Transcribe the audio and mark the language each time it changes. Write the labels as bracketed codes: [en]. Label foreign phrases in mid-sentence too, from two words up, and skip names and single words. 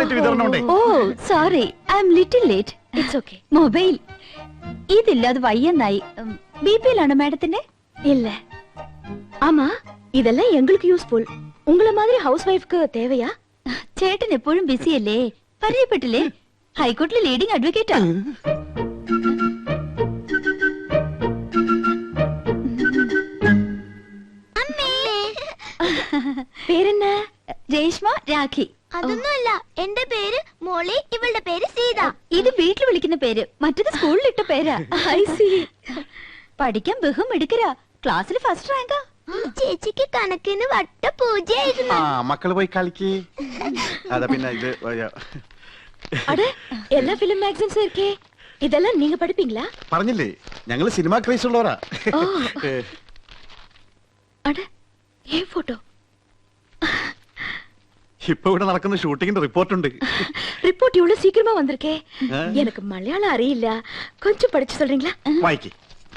[ml] ഫ്രീയായിട്ട് വിതരണമുണ്ടേ. [en] Oh sorry, I am little late. It's okay. [ml] മൊബൈൽ ഇതില്ലാതെ വയ്യെന്നായി. ബിപിയിലാണോ മാഡത്തിന്റെ? [ta] இல்ல. ஆமா, இதெல்லாம் எங்களுக்கு யூஸ்ஃபுல். உங்கள மாதிரி [en] house wife [ta] தேவையா? [ml] ചേട്ടൻ എപ്പോഴും ബിസി അല്ലേ? പരിചയപ്പെട്ടില്ലേ? ഹൈക്കോടതിയിലെ [en] leading advocate. [ml] പേരെന്നാ? രേഷ്മ, രാഖി. അതൊന്നുമല്ല, എന്റെ പേര് മോളി, ഇവളുടെ പേര് സീത. ഇത് വീട്ടിൽ വിളിക്കുന്ന പേര്, മറ്റത് സ്കൂളിലിട്ട പേരാ. [en] I see. [ml] പഠിക്കാൻ ബഹും എടുക്കരാ, ക്ലാസ്സിൽ ഫസ്റ്റ് റാങ്കാ. ചേച്ചിക്ക് കണക്കിന് വട്ട പൂജയായിരുന്നു. മക്കള് പോയി കളിക്ക്. അതാ പിന്നെ ഇത് [ta] அட, எல்லா [en] film magazines [ta] இருக்கே. இதெல்லாம் நீங்க படிப்பீங்களா? [ml] പറഞ്ഞില്ലേ, ഞങ്ങള് സിനിമ ക്രൈസ് ഉള്ളവരാ. [ta] ஓ. அட, ஏன் போட்டோ? [ml] ഇപ്പൊ ഇവിടെ നടക്കുന്ന ഷൂട്ടിങ്ങിന്റെ റിപ്പോർട്ട് ഉണ്ട്. [ta] ரிப்போர்ட் இவ்வளவு சீக்கிரமா வந்திருக்கே. எனக்கு மலையாளம் அறியில்ல, கொஞ்சம் படிச்சு சொல்றீங்களா? [ml] വായിക്കേ.